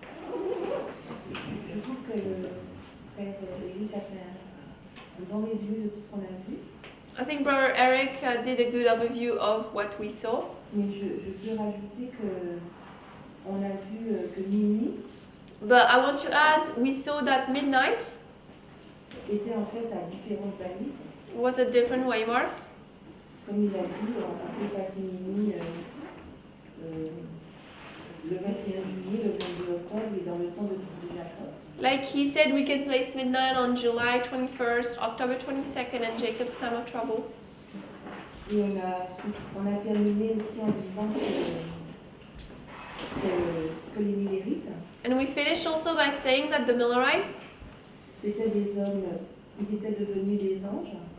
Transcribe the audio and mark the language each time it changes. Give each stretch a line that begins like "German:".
French: Je trouve que le frère Eric a fait un bon résumé de tout ce qu'on a vu.
English: I think Brother Eric did a good overview of what we saw.
French: Mais je peux rajouter que on a vu que minuit
English: But I want to add, we saw that midnight
French: était en fait à différentes balises.
English: was at different waymarks.
French: Comme il a dit, on peut passer minuit le 21 juillet, le 22 octobre et dans le temps de diviser Jacob.
English: Like he said, we can place midnight on July 21st, October 22nd, and Jacob's time of trouble.
French: Et on a terminé aussi en disant que les Millérites,
English: And we finished also by saying that the Millerites
French: c'était des hommes, ils étaient devenus des anges